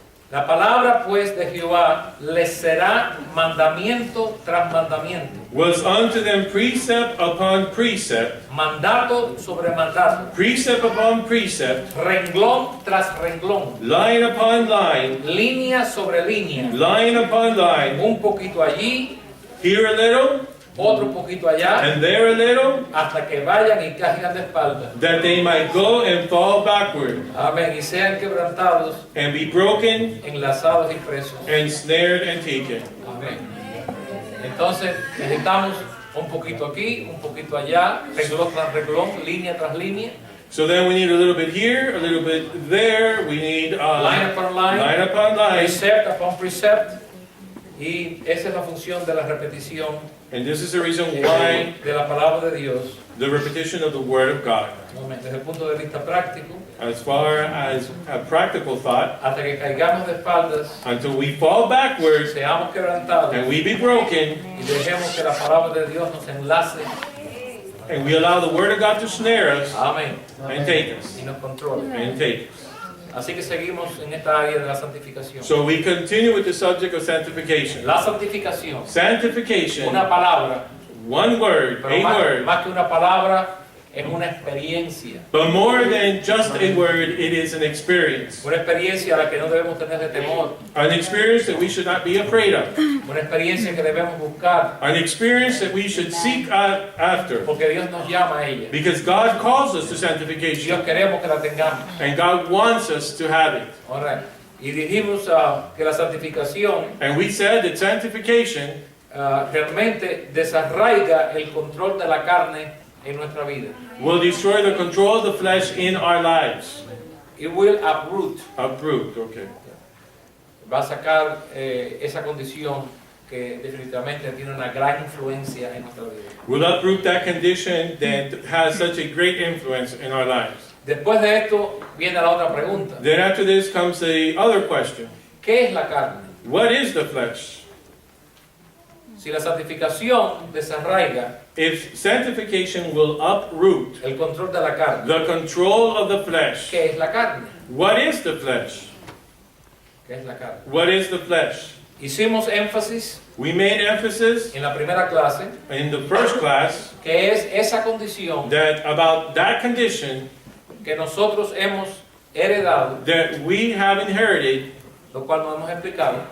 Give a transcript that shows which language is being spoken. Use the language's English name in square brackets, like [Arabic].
[Spanish] la palabra pues de Jehová les será mandamiento tras mandamiento, [English] was unto them precept upon precept, [Spanish] mandato sobre mandato, [English] precept upon precept, [Spanish] renglón tras renglón, [English] line upon line, [Spanish] línea sobre línea, [English] line upon line, [Spanish] un poquito allí, [English] here a little, [Spanish] otro poquito allá, [English] and there a little, [Spanish] hasta que vayan y caigan de espalda. [English] that they might go and fall backward, [Spanish] Amén. Y sean quebrantados, [English] and be broken, [Spanish] enlazados y presos. [English] and snared, and taken. [Spanish] Amén. Entonces necesitamos un poquito aquí, un poquito allá, renglón tras renglón, línea tras línea, [English] So then we need a little bit here, a little bit there, we need line upon line, line upon line, precept upon precept, [Spanish] y esa es la función de la repetición [English] and this is the reason why [Spanish] de la palabra de Dios. [English] the repetition of the Word of God. [Spanish] Amén. Desde el punto de vista práctico, [English] As far as a practical thought, [Spanish] hasta que caigamos de espaldas, [English] until we fall backwards [Spanish] seamos quebrantados [English] and we be broken, [Spanish] y dejemos que la palabra de Dios nos enlace, [English] and we allow the Word of God to snare us [Spanish] amén, [English] and take us, [Spanish] y nos controle. [English] and take us. [Spanish] Así que seguimos en esta área de la santificación. [English] So we continue with the subject of sanctification. [Spanish] La santificación, [English] Sanctification, [Spanish] una palabra, [English] one word, [Spanish] pero [English] a word, [Spanish] más que una palabra, es una experiencia. [English] but more than just a word, it is an experience. [Spanish] Una experiencia a la que no debemos tener de temor. [English] An experience that we should not be afraid of. [Spanish] Una experiencia que debemos buscar, [English] An experience that we should seek out after. [Spanish] porque Dios nos llama a ella. [English] Because God calls us to [Spanish] Dios [English] sanctification, [Spanish] queremos que la tengamos. [English] and God wants us to have it. [Spanish] Ahora, y dijimos que la santificación [English] And we said that sanctification [Spanish] realmente desarraiga el control de la carne en nuestra vida. [English] will destroy the control of the flesh in our lives. It will uproot, Uproot, okay. [Spanish] va a sacar esa condición que definitivamente tiene una gran influencia en nuestra vida. [English] Will uproot that condition that has such a great influence in our lives. [Spanish] Después de esto viene la otra pregunta. [English] Then after this comes the other question. [Spanish] ¿Qué es la carne? [English] What is the flesh? [Spanish] Si la santificación desarraiga [English] If sanctification will uproot [Spanish] el control de la carne, [English] the control of the flesh, [Spanish] ¿qué es la carne? [English] what is the flesh? [Spanish] ¿Qué es la carne? [English] What is the flesh? [Spanish] Hicimos énfasis [English] We made emphasis [Spanish] en la primera clase [English] in the first class [Spanish] que es esa condición [English] that about that condition [Spanish] que nosotros hemos heredado, [English] that we have inherited, [Spanish] lo cual no hemos explicado,